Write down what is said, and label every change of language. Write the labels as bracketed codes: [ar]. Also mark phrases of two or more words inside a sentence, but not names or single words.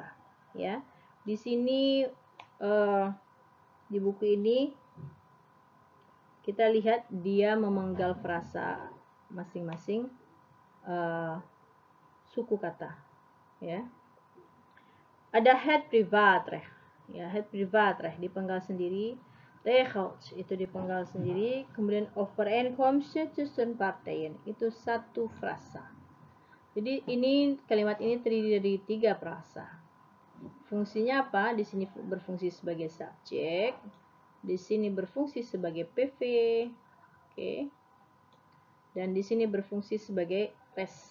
[id] Ya, di sini di buku ini kita lihat dia memenggal frasa masing-masing suku kata. Ya, ada [nl] het privatrecht. [id] Ya, [nl] het privatrecht [id] dipenggal sendiri. Regels itu dipenggal sendiri. Kemudian [nl] overeenkomsten tussen partijen [id] itu satu frasa. Jadi ini kalimat ini terdiri dari 3 frasa. Fungsinya apa? Di sini berfungsi sebagai subjek, di sini berfungsi sebagai PV, oke. Dan di sini berfungsi sebagai res.